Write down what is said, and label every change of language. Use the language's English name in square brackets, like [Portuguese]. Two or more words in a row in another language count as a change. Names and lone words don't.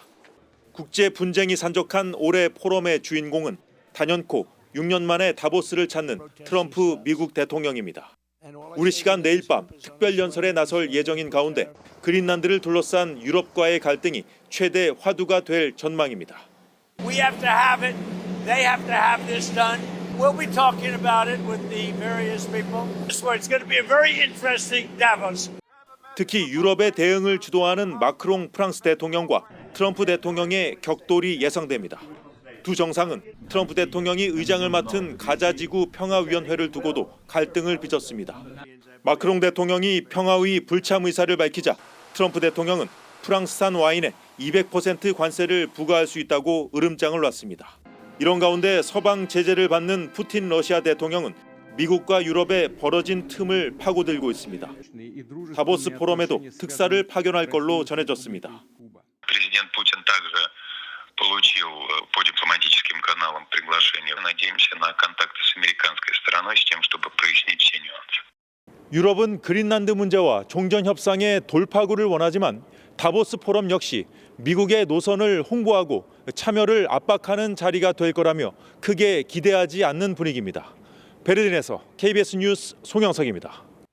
[Korean] 국제 분쟁이 산적한 올해 포럼의 주인공은 단연코 6년 만에 다보스를 찾는 트럼프 미국 대통령입니다. 우리 시간 내일 밤 특별 연설에 나설 예정인 가운데 그린란드를 둘러싼 유럽과의 갈등이 최대 화두가 될 전망입니다. [English] We have to have it. They have to have this done. We'll be talking about it with the various people. It's going to be a very interesting Davos. [Korean] 특히 유럽의 대응을 주도하는 마크롱 프랑스 대통령과 트럼프 대통령의 격돌이 예상됩니다. 두 정상은 트럼프 대통령이 의장을 맡은 가자지구 평화위원회를 두고도 갈등을 빚었습니다. 마크롱 대통령이 평화의 불참 의사를 밝히자 트럼프 대통령은 프랑스산 와인에 200% 관세를 부과할 수 있다고 으름장을 놨습니다. 이런 가운데 서방 제재를 받는 푸틴 러시아 대통령은 미국과 유럽의 벌어진 틈을 파고들고 있습니다. 다보스 포럼에도 특사를 파견할 걸로 전해졌습니다. [Russian] Президент Путин также получил по дипломатическим каналам приглашение. Надеемся на контакты с американской стороной с тем, чтобы прояснить все нюансы. [Korean] 유럽은 그린란드 문제와 종전 협상의 돌파구를 원하지만 다보스 포럼 역시 미국의 노선을 홍보하고 참여를 압박하는 자리가 될 거라며 크게 기대하지 않는 분위기입니다. 베를린에서 KBS 뉴스 송영석입니다.